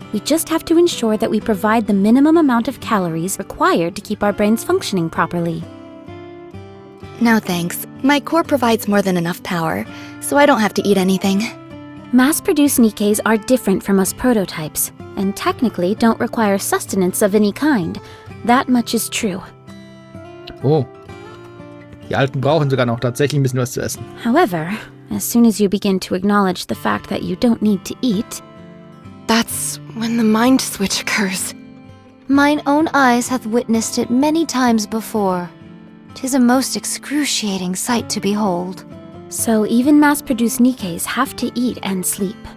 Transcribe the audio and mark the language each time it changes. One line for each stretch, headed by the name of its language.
English: We just have to ensure that we provide the minimum amount of calories required to keep our brains functioning properly. No thanks. My core provides more than enough power, so I don't have to eat anything. Mass-produced Nikkes are different from us prototypes, and technically don't require sustenance of any kind. That much is true. Oh.
German: Die Alten brauchen sogar noch tatsächlich ein bisschen was zu essen.
English: However, as soon as you begin to acknowledge the fact that you don't need to eat, That's when the mind switch occurs. Mine own eyes hath witnessed it many times before. 'Tis a most excruciating sight to behold. So even mass-produced Nikkes have to eat and sleep.